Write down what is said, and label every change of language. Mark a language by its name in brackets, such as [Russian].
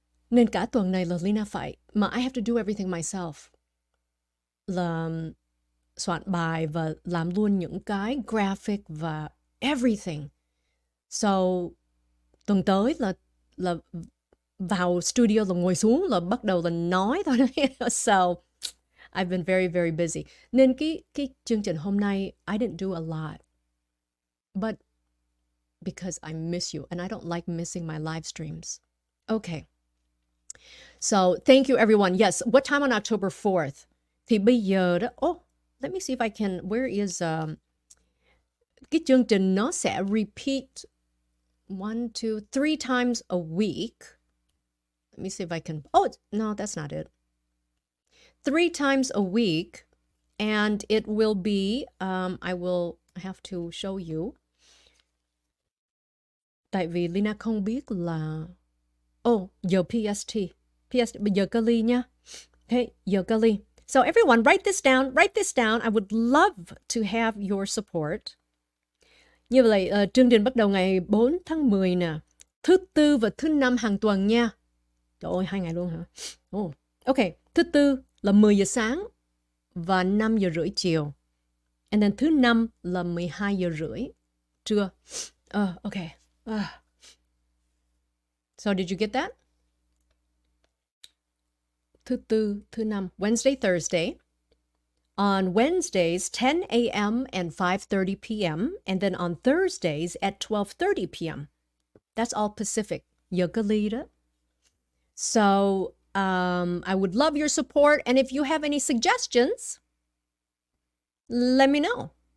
[Vietnamese] Nên cả tuần này là Leyna phải, mà [English] I have to do everything myself. [Vietnamese] Là soạn bài và làm luôn những cái graphic và everything. So tuần tới là vào studio là ngồi xuống là bắt đầu là nói thôi. [English] So I've been very, very busy. [Vietnamese] Nên cái chương trình hôm nay [English] I didn't do a lot. But because I miss you and I don't like missing my live streams. Okay. So thank you everyone. Yes, what time on October 4th? [Vietnamese] Thì bây giờ đó, [English] let me see if I can, where is, [Vietnamese] cái chương trình nó sẽ [English] repeat 1, 2, 3 times a week. Let me see if I can, no, that's not it. 3 times a week, and it will be, I will have to show you. [Vietnamese] Tại vì Leyna không biết là, giờ PST. Bây giờ Cali nha. Okay, giờ Cali. [English] So everyone, write this down. Write this down. I would love to have your support. [Vietnamese] Như vậy, chương trình bắt đầu ngày 4 tháng 10 nè. Thứ Tư và thứ Năm hàng tuần nha. Trời ơi, 2 ngày luôn hả? Ok, thứ Tư là 10 giờ sáng và 5 giờ rưỡi chiều. [English] And then [Vietnamese] thứ Năm là 12 giờ rưỡi trưa. Okay. [English] So did you get that? [Vietnamese] Thứ Tư, thứ Năm, [English] Wednesday, Thursday. On Wednesdays, 10 a.m. and 5:30 p.m. And then on Thursdays at 12:30 p.m. That's all Pacific. [Vietnamese] Giờ Cali đó. [English] So I would love your support. And if you have any suggestions, let me know.